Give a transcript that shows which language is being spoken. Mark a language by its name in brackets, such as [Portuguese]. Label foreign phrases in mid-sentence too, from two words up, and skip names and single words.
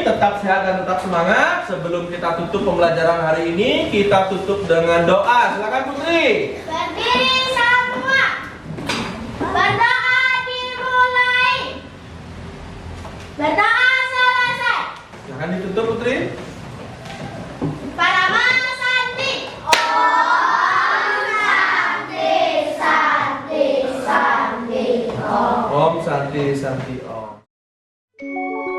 [Indonesian] Tetap sehat dan tetap semangat. Sebelum kita tutup pembelajaran hari ini, kita tutup dengan doa. Silakan Putri. Berdiri semua. Berdoa dimulai. Berdoa selesai. Jangan ditutup Putri. [Sanskrit] Parama Santi. Om Santi Santi Santi Om. Om Santi Santi Om.